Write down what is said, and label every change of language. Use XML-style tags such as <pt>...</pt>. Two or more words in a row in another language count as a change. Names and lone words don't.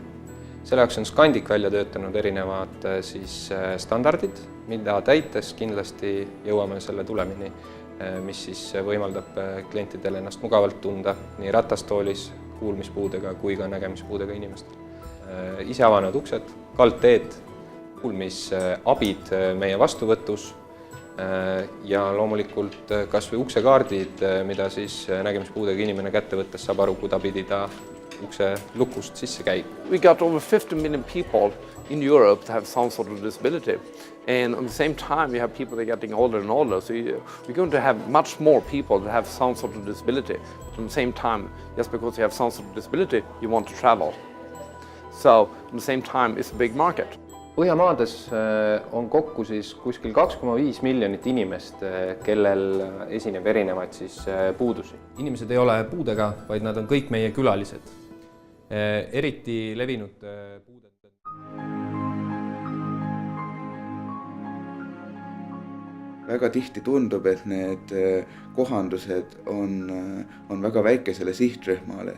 <et>Selle jaoks on Scandic välja töötanud erinevad standardid, mida täites kindlasti jõuame selle tulemini, mis siis võimaldab klientidele ennast mugavalt tunda nii ratastoolis, kuulmispuudega kui ka nägemispuudega inimestel. Ise avanevad uksed, kaldteed, kuulmisabid meie vastuvõtus ja loomulikult kas või uksekaardid, mida siis nägemispuudega inimene kätte võttes saab aru, kudapidi ta ukse lukust sisse käib.</et> <en>We got over 50 million people in Europe that have some sort of disability. And at the same time, you have people that are getting older and older. So we're going to have much more people that have some sort of disability. But at the same time, just because you have some sort of disability, you want to travel. So at the same time, it's a big market.</en> <et>Põhjamaades on kokku siis kuskil 2,5 miljonit inimest, kellel esineb erinevaid siis puudusi. Inimesed ei ole puudega, vaid nad on kõik meie külalised. Eriti levinud puuded. Väga tihti tundub, et need kohandused on väga väikesele sihtrühmale.</et>